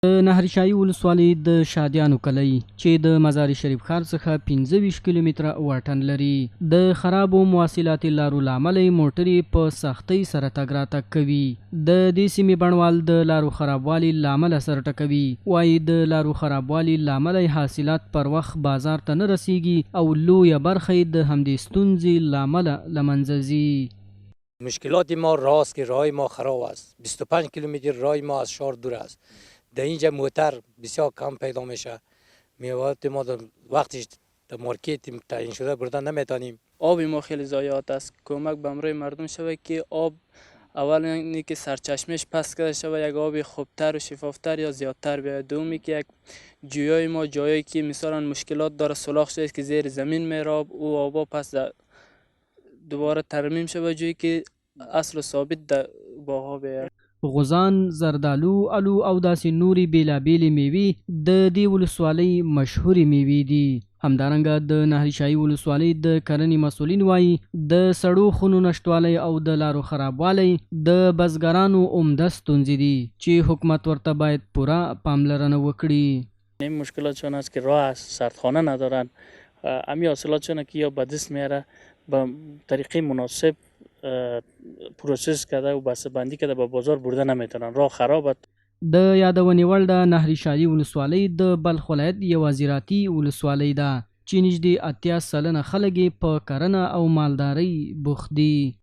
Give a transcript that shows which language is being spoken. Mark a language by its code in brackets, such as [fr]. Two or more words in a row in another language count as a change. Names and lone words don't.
[ps] د نهرشاهي ولسوالۍ د شادیانو کلی چې د مزار شریف ښار څخه 25 کیلومتره واټن لري د خرابو مواصلاتي لارو له امله موټرې په سختۍ سره تګ راتګ کوي. د دې سیمې بڼوال د لارو خرابوالي له امله سر ټکوي. وایي د لارو خرابوالي له امله حاصلات پر وخت بازار ته نه رسیږي او لویه برخه یې د همدې ستونزې له امله له منځه ځي. [fa] مشکلات ما راست که راه ما خراب است. 25 کیلومتر راه ما از شهر دور است. در اینجا موتر بسیار کم پیدا میشه. میوات ما وقتش در مارکت تعیین شده بردن نمیتونیم. آب ما خیلی ضایعات است. کمک به امروی مردم شود که آب اول اینی که سرچشمش پس کرده شود یک آب خوبتر و شفافتر یا زیادتر بیاید. دومی که یک جویای ما جایی که مثلا مشکلات داره سوراخ شده که زیر زمین میره او آبا پس دوباره ترمیم شود جایی که اصل و ثابت در باغ بیاید. [ps] غوزان، زردالو، الو او داسې نورې بیلابیلې میوې د دې ولسوالۍ مشهورې میوې دي. همدارنګه د نهرشاهي ولسوالۍ د کرنې مسؤلین وایي د سړو خونو نشتوالی او د لارو خرابوالی د بزګرانو عمده ستونزې دي چې حکومت ورته باید پوره پاملرنه وکړي. [fa] این مشکلاتشون است که راه است، سردخانه ندارن، امی حاصلاتشون که یا به دست میاره به طریقه مناسب پروسس کرده و بسته بندی کرده به بازار برده نمیتونن. راه خرابه. [ps] د یادونې وړ د نهرشاهي ولسوالۍ د بلخ ولایت یوه زراعتي ولسوالۍ ده چې نږدې 80 سلنه خلک په کرنه او مالدارۍ بوخت دي.